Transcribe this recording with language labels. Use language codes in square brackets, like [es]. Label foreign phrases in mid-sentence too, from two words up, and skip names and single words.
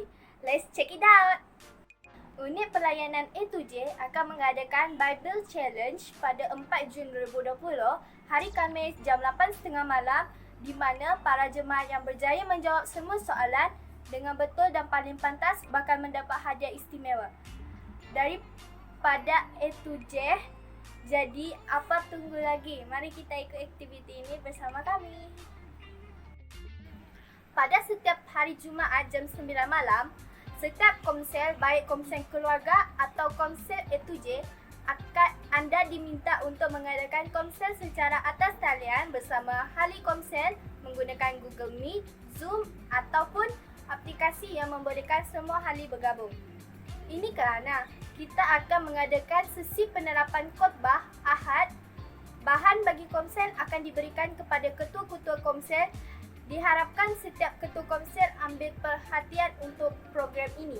[en] Let's check it out! [ms] Unit Pelayanan A2J akan mengadakan Bible Challenge pada 4 Jun 2020, hari Khamis jam 8.30 malam, di mana para jemaat yang berjaya menjawab semua soalan dengan betul dan paling pantas bakal mendapat hadiah istimewa daripada A2J. Jadi, apa tunggu lagi? Mari kita ikut aktiviti ini bersama kami. Pada setiap hari Jumaat jam 9 malam, setiap komsel, baik komsel keluarga atau komsel A2J, anda diminta untuk mengadakan komsel secara atas talian bersama ahli komsel menggunakan Google Meet, Zoom ataupun aplikasi yang membolehkan semua ahli bergabung. Ini kerana kita akan mengadakan sesi penerapan khotbah Ahad. Bahan bagi komsel akan diberikan kepada ketua-ketua komsel. Diharapkan setiap ketua komsel ambil perhatian untuk program ini.